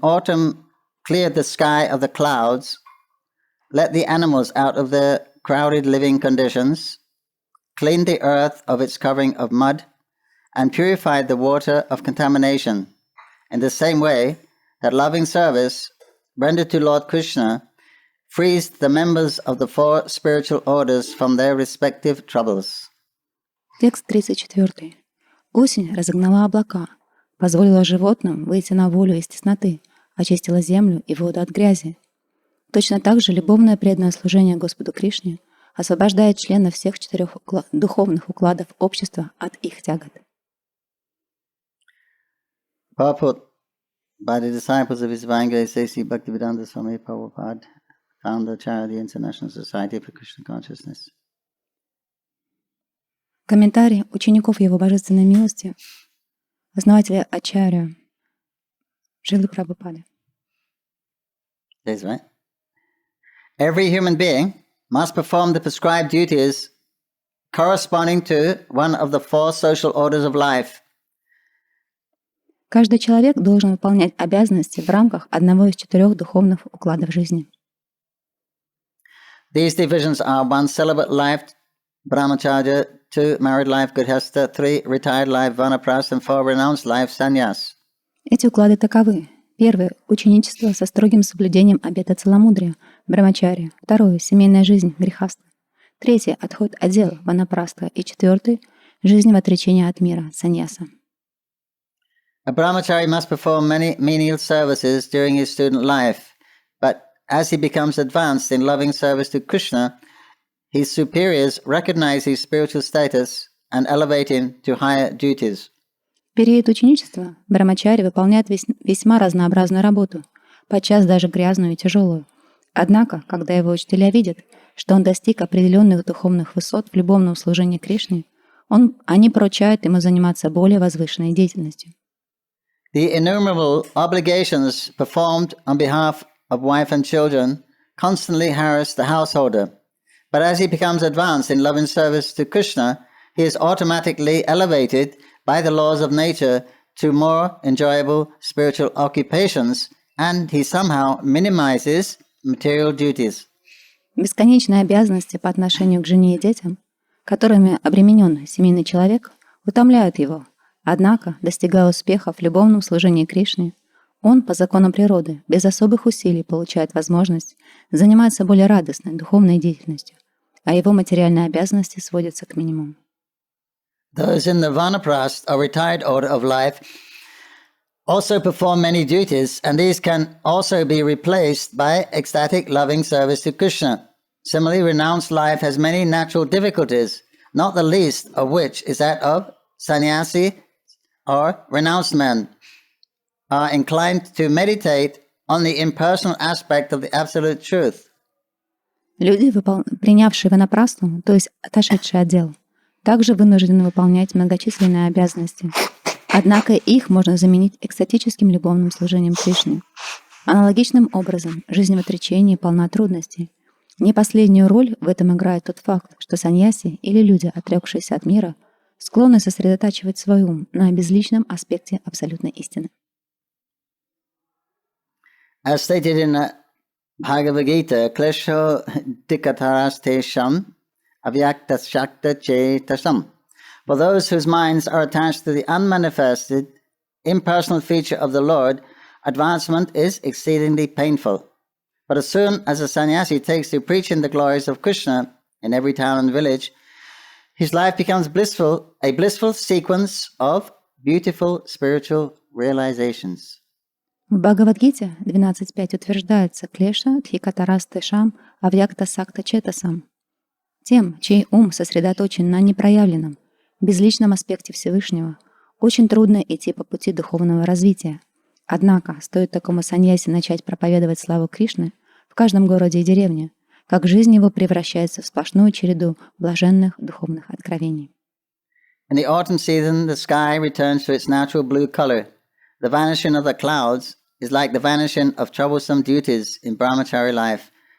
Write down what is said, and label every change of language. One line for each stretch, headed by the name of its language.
English: Autumn cleared the sky of the clouds, let the animals out of their crowded living conditions, cleaned the earth of its covering of mud, and purified the water of contamination, in the same way that loving service rendered to Lord Krishna frees the members of the four spiritual orders from their respective troubles.
Russian: Текст 34. Осень разогнала облака, позволила животным выйти на волю из тесноты, очистила землю и воду от грязи. Точно так же любовное преданное служение Господу Кришне освобождает членов всех 4 духовных укладов общества от их тягот.
English: Purport by the disciples of His Grace Pankajanghri Prabhu, founder Ачарьи International Society for Krishna Consciousness.
Russian: Комментарий учеников Его Божественной Милости, основателя Ачарья Шрилы Прабхупады.
English: That's right. Every human being must perform the prescribed duties corresponding to one of the four social orders of life.
Russian: Каждый человек должен выполнять обязанности в рамках одного из 4 духовных укладов жизни.
English: These divisions are 1 celibate life, brahmacharya, 2 married life, grihastha, 3 retired life, vanaprastha, and 4 renounced life, sannyas.
Russian: Эти уклады таковы. Первый – ученичество со строгим соблюдением обета целомудрия, брамачарья. Второй – семейная жизнь, грихастха. Третий – отход от дел, ванапрастха. И четвертый – жизнь в отречении от мира, саньяса.
English: A brahmachari must perform many menial services during his student life, but as he becomes advanced in loving service to Krishna, his superiors recognize his spiritual status and elevate him to higher duties.
Russian: В период ученичества брамачари выполняет весьма разнообразную работу, подчас даже грязную и тяжелую. Однако, когда его учителя видят, что он достиг определенных духовных высот в любовном служении Кришне, они поручают ему заниматься более возвышенной деятельностью.
English: The innumerable obligations performed on behalf of wife and children constantly harass the householder. But as he becomes advanced in love and service to Krishna, he is automatically elevated by the laws of nature to more enjoyable spiritual occupations, and he somehow minimizes material duties.
Russian: Бесконечные обязанности по отношению к жене и детям, которыми обременен семейный человек, утомляют его. Однако, достигая успеха в любовном служении Кришне, он, по законам природы, без особых усилий получает возможность заниматься более радостной духовной деятельностью, а его материальные обязанности сводятся к минимуму.
English: Those in the Vanaprastha or retired order of life also perform many duties, and these can also be replaced by ecstatic loving service to Krishna. Similarly, renounced life has many natural difficulties, not the least of which is that of sannyasi or renounced men are inclined to meditate on the impersonal aspect of the absolute truth.
Russian: Люди, принявшие ванапрастху, то есть отошедшие от дел, также вынуждены выполнять многочисленные обязанности. Однако их можно заменить экстатическим любовным служением Кришне. Аналогичным образом, жизнь в отречении полна трудностей. Не последнюю роль в этом играет тот факт, что саньяси или люди, отрекшиеся от мира, склонны сосредотачивать свой ум на безличном аспекте абсолютной истины.
English: As stated in the Bhagavad Gita,
Sanskrit: klesho dikatarastesham avyaktasakta-chetasam.
English: For those whose minds are attached to the unmanifested, impersonal feature of the Lord, advancement is exceedingly painful. But as soon as a sannyasi takes to preaching the glories of Krishna in every town and village, his life becomes blissful, a blissful sequence of beautiful spiritual realizations.
Russian: В Бхагавад-гите 12.5 утверждается
Sanskrit: «Клеша дхикатарастешам авьякта-сакта-четасам».
Russian: Тем, чей ум сосредоточен на непроявленном, безличном аспекте Всевышнего, очень трудно идти по пути духовного развития. Однако, стоит такому саньяси начать проповедовать славу Кришны в каждом городе и деревне, как жизнь его превращается в сплошную череду блаженных духовных откровений.
English: In the autumn season, the sky returns to its natural blue color. The vanishing of the clouds is like the vanishing of troublesome duties in brahmachari life.